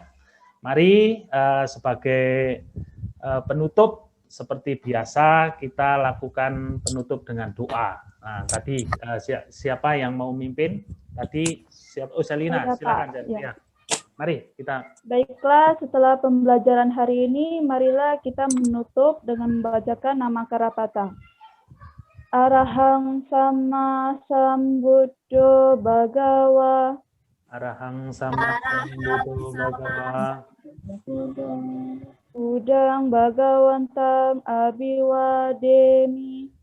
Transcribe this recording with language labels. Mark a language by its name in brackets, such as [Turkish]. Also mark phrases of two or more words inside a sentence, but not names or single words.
[Indonesian] Mari sebagai penutup seperti biasa kita lakukan penutup dengan doa. Nah, tadi siapa yang mau memimpin? Tadi siapa? Oh, Selina, silakan. Ya. Mari kita. Baiklah, setelah pembelajaran hari ini, marilah kita menutup dengan membacakan nama Karapata. [Pali] Arahang sama sambuddho bhagawa. Arahang sama sambuddho bhagawa. Budang bhagawantang abiwademi.